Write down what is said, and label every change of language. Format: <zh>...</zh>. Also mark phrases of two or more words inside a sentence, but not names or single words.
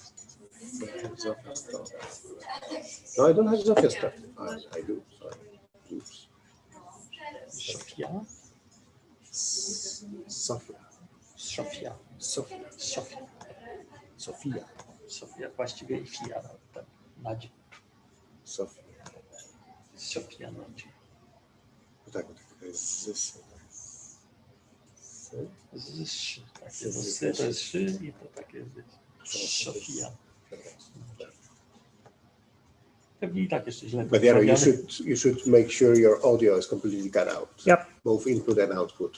<en>No, I don't have Zsófia stuff. I do. Sorry. Oops. Zsófia. Zsófia.</en> <pl>Zsófia właściwie i Fia. Nadzie. Zsófia. Zsófia Nagy. Tak, to jest zys. Zys. Takie zysy to jest szy i to takie zys. Zsófia. Pewnie i tak jeszcze źle.</pl> <en>But you should make sure your audio is completely cut out. Yep. Both input and output.</en>